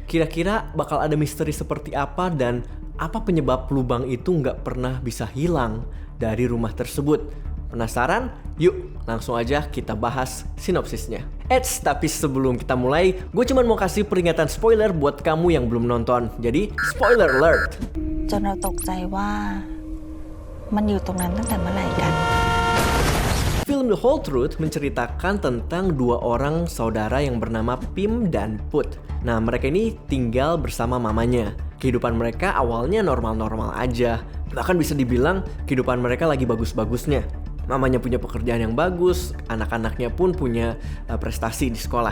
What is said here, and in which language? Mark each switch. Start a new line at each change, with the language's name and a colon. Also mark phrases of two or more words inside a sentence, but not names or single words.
Indonesian: Kira-kira bakal ada misteri seperti apa dan apa penyebab lubang itu nggak pernah bisa hilang dari rumah tersebut? Penasaran? Yuk langsung aja kita bahas sinopsisnya. Tapi sebelum kita mulai, gue cuma mau kasih peringatan spoiler buat kamu yang belum nonton. Jadi
English: spoiler alert.
Thai: จนเราตกใจว่ามันอยู่ตรงนั้นตั้งแต่เมื่อไหร่กัน
Indonesian: Film The Whole Truth menceritakan tentang dua orang saudara yang bernama Pim dan Put. Nah, mereka ini tinggal bersama mamanya. Kehidupan mereka awalnya normal-normal aja. Bahkan bisa dibilang kehidupan mereka lagi bagus-bagusnya. Mamanya punya pekerjaan yang bagus, anak-anaknya pun punya prestasi di sekolah.